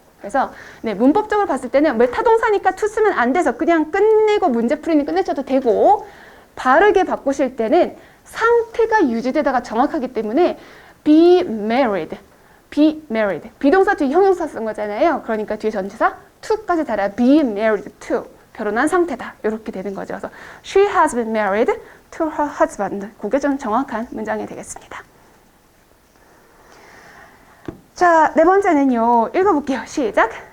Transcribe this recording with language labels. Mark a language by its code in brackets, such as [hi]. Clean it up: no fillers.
[ko] 그래서 네, 문법적으로 봤을 때는 왜 타동사니까 to 쓰면 안 돼서 그냥 끝내고 문제 풀이는 끝내셔도 되고 바르게 바꾸실 때는 상태가 유지되다가 정확하기 때문에 be married, be married. 비동사 뒤에 형용사 쓴 거잖아요. 그러니까 뒤에 전치사 to까지 달아야 [en] be married to. [ko] 결혼한 상태다. 이렇게 되는 거죠. [en] 그래서 she has been married to her husband. [ko] 그게 좀 정확한 문장이 되겠습니다. 자, 네 번째는요. 읽어볼게요. 시작.